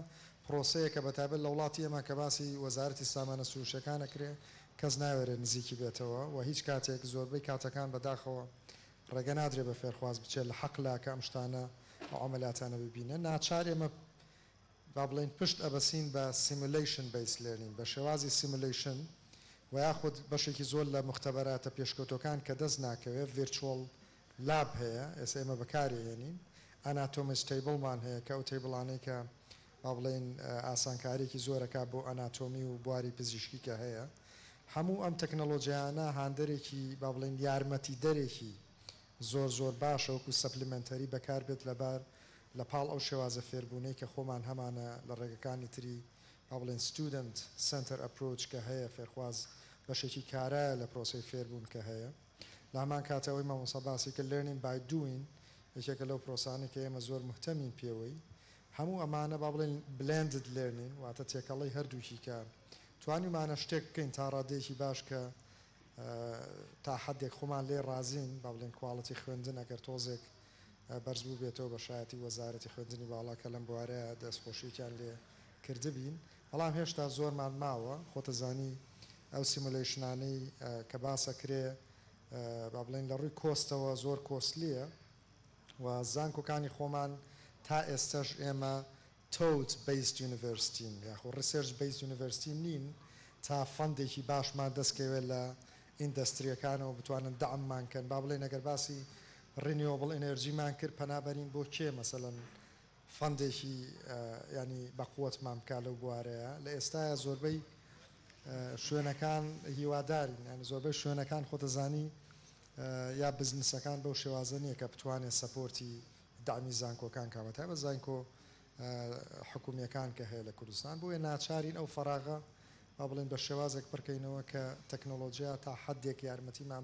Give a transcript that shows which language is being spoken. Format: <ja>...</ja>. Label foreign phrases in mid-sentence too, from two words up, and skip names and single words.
<ckb>پرۆسەیە کە بەتایبەت لە وڵاتی ئێمە کە باسی وەزارەتی سامانە سروشتەکانەکرێ کەس ناوێرێت نزیکی بێتەوە و هیچ کاتێک زۆربەی کاتەکان بەداخەوە ڕێگە نادرێت بە فێرخواز بچێت لە حەقلا کە ئەم شتانە ئەو عەمەلیاتانە ببینە ناچار ئێمە با بڵێن پشت ئەبەسین بە</ckb> <en>simulation based learning</en> <ckb>بە شێوازی simulation و یاخود بەشێکی زۆر لە مختبەراتە پێشکەوتەکان کە دەست ناکەوێت</ckb> <en>virtual lab</en> <ckb>هەیە ئێستا ئێمە بەکارهێنین ئەناتۆمیس تیبڵمان هەیە کە ئەو تیبڵانەی کە با بڵێن ئاسانکاریێکی زۆرەکە بۆ ئەناتۆمی و بواری پزیشکی کە هەیە هەموو ئەم تەکنەلۆجیانە هاندەرێکی با بڵێن یارمەتی دەرێکی زۆر زۆر باشە وەکو سەپلیمنتەری بەکار بێت لەبار لە پاڵ ئەو شێوازە فێربوونەی کە خۆمان هەمانە لە ڕێگەکانی تری با بڵێن</ckb> <en>student center approach</en> <ckb>کە هەیە فێرخواز بەشێکی کارایە لە پرۆسەی فێربوون کە هەیە لە هەمان کاتەوەی مامۆستا باسی کە</ckb> <en>learning by doing</en> <ckb>یەکێکە لەو پرۆسانێک کە ئێمە زۆر مهتەمین پێوەی هەموو ئەمانە با بڵێن</ckb> <en>blended learning</en> <ckb>واتە تێکەڵەی هەردووکی کە توانیمانە شتێک بکەین تا ڕادێکی باش کە تا حدێک خۆمان لێ ڕازین با بڵێن کوالڵەتی خوێندن ئەگەر تۆزێک بەرز بوو بێتەوە بە شایەتی وەزارەتی خوێندنی باڵا کە لەم بوارەیە دەستخۆشییان لێ کردبین بەڵام هێشتا زۆرمان ماوە خۆتەزانی ئەو سیمولیشنانەی کە باسەکرێ با بڵێن لە ڕووی کۆستەوە زۆر کۆسلیە و زانکۆکانی خۆمان تا ئێستش ئێمە توت</ckb> <en>based university</en> <ckb>یاخۆ</ckb> <en>research based university</en> <ckb>نین تا فەندێکی باشمان دەستکەوێت لە ئیندەستریەکانەوە بتوانن دەعممانکەن با بڵێن ئەگەر باسی</ckb> <en>renewable energy</en> <ckb>مان کرد پەنابەرین بۆ کێ مەسەڵەن فەندێکی ینی بەقووەتمان بکا لەو بوارەیە لە ئێستاە زۆربەی شوێنەکان هیوادارین یان زۆربەی شوێنەکان خۆتەزانی یا بزنسەکان بەو شێوازە نییە کە بتوانێت سەپۆرتی دامی زانکۆکان کامەتای بە زانکۆ حکومیەکان کە هەیە لە کوردستان بۆیە ناچارین ئەو فەراغە با بڵێن بە شێوازێک پڕکەینەوە کە تەکنۆلۆژیا تا حدێک یارمەتیمان</ckb>